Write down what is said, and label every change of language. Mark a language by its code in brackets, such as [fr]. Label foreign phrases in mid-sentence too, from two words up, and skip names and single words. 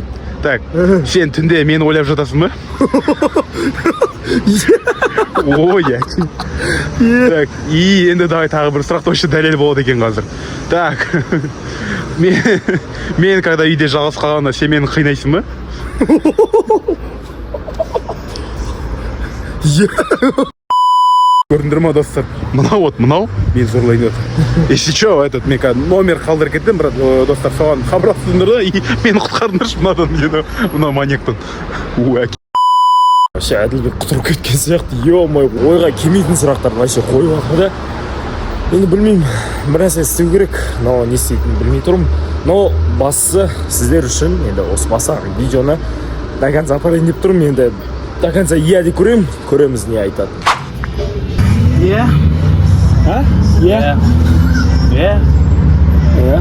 [kk] Так, сен түнде мені ойлап жатасың ба? Ой, так, и енді давай тағы бір сұрақ точно дәлел болады екен қазір. Так, мен когда үйде жалғыз қалғанда сен мені қинайсың ба? Көрдіңдер ма, достар? Мынау, мен зорлайын өт. [ru] Если что, [kk] мен номер қалдырып кеттім, брат, достар, соған хабарластыңдар да, и мені құтқардыңдаршы мынадан, мына маньяктан. Вообще Әділбек құтырып кеткен сияқты, ё-май, ойға келмейтін сұрақтарды вообще қойып жатыр да. Енді білмеймін, бір нәрсе істеу керек, но не істейтінін білмей тұрмын. Но бастысы сіздер үшін енді осы бастаған видеоны [ru] до конца [kk] апарайын деп тұрмын. Енді [ru] до конца [kk] иә деп көреміз не айтады. [en] Yeah. Huh? Yeah. Yeah. Yeah.